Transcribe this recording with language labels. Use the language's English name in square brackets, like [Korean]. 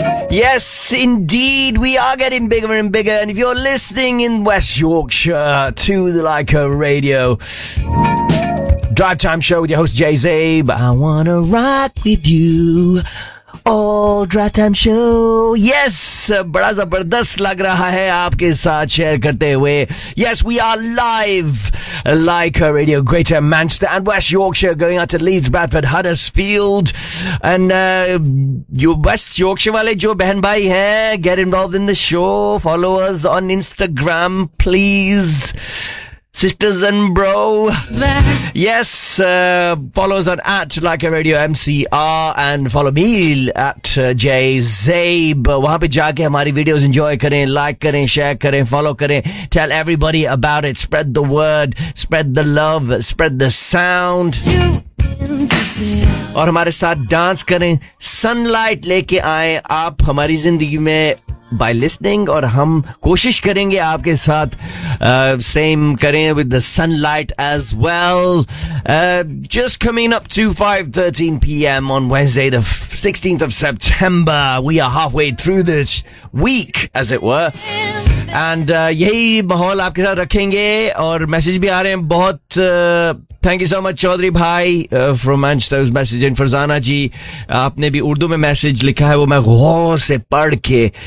[English] Yes, indeed, we are getting bigger and bigger. And if you're listening in West Yorkshire to the Leica Radio Drive Time Show with your host Jay Zabe, I want to rock with you. All Drive Time Show. [Urdu] Yes, بڑا زبردست لگ رہا ہے آپکے ساتھ share کرتے ہوئے. [English] Yes, we are live. Leica Radio, Greater Manchester and West Yorkshire, going out to Leeds, Bradford, Huddersfield. And West Yorkshire [Urdu] والے جو بہن بھائی ہے, [English] get involved in the show. Follow us on Instagram, please. Sisters and bro. Yes, follow us on at Leica Radio MCR and follow me at Jay Zabe. [Urdu] وہاں پہ جاکے ہماری videos enjoy کریں, like کریں, share کریں, follow کریں. [English] Tell everybody about it. Spread the word, spread the love, spread the sound. [Urdu] اور ہمارے ساتھ ڈانس کریں. سن لائٹ لیکے آئے آپ ہماری زندگی میں. [English] By listening, [Urdu] اور ہم کوشش کریں گے آپکے ساتھ same کریں [English] with the sunlight as well. Just coming up to 5:13 p.m. on Wednesday, the 16th of September. We are halfway through this week, as it were. [Urdu] And یہی ماحول آپکے ساتھ رکھیں گے. اور میسج بھی آ رہے ہیں. [English] بہت thank you so much, Chaudhry بھائی from Manchester. Was messaging Farzana ji. [Urdu] آپنے بھی اردو میں میسج لکھا ہے. وہ میں غور سے پڑھ کے.